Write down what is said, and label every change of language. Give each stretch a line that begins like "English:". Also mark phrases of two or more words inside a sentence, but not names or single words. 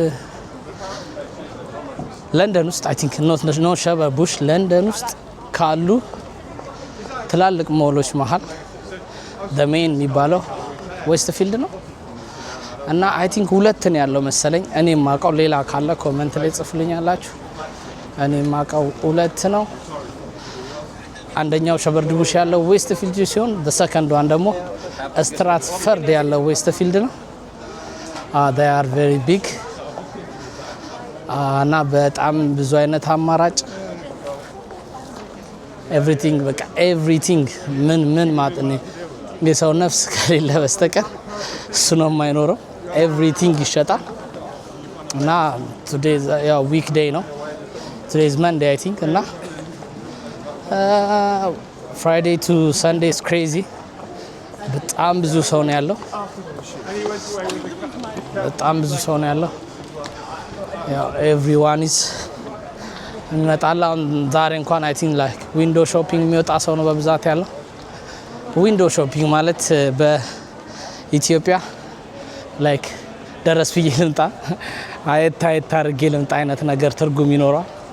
Amharic: ለንደን ውስጥ
English: I think no
Amharic: ሸበርድ ቡሽ ለንደን ውስጥ ካሉ ትላልቅ ሞሎች መሃል
English: the main
Amharic: የሚባለው ዌስትፊልድ ነው እና
English: I think
Amharic: ሁለት ነው ያለው መሰለኝ እኔ ማቀው ሌላ ካለ ኮሜንት ላይ ጽፉልኛላችሁ እኔ ማቀው ሁለት ነው አንደኛው ሸበርድ ቡሽ ያለው ዌስትፊልድ ሲሆን
English: the second one
Amharic: ደግሞ ስትራትፈርድ ያለው ዌስትፊልድ ነው
English: they are very big
Amharic: እና በጣም ብዙ አይነት አማራጭ everything በቃ everything ምን ማጥኔ የሰው ነፍስ ከሌለ በስተቀር እሱ ነው የማይኖረው everything ይሸጣል እና today ያው weekday ነው
English: today is Monday I think
Amharic: እና
English: Friday to Sunday is crazy
Amharic: በጣም ብዙ ሰው ነው ያለው በጣም ብዙ ሰው ነው ያለው ያው
English: everyone is
Amharic: እንመጣላ ዛሬ እንኳን
English: I think like window shopping
Amharic: የሚወጣ ሰው ነው በብዛት ያለው
English: window shopping
Amharic: ማለት በኢትዮጵያ ላይክ ደረስ ብዬ ልምጣ አየት አድርጌ ልምጣ አይነት ነገር ትርጉም ይኖረዋል